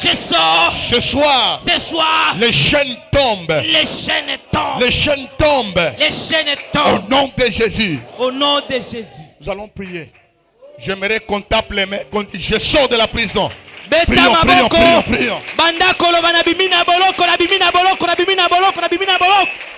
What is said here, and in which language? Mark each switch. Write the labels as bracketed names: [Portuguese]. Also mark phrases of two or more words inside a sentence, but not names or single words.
[French] Je sors. Ce soir, Ce soir, les chaînes tombent. les chaînes tombent. Les chaînes tombent. Les chaînes Au tombent. nom de Jésus. Au nom de Jésus. Nous allons prier. J'aimerais qu'on tape les mains. Je sors de la prison. [Lingala] Beta [French] Prions, prions, [Lingala] maboko. [French] prions, prions. [Lingala] Banda koloba na bimina boloko na bimina boloko na bimina boloko na bimina boloko.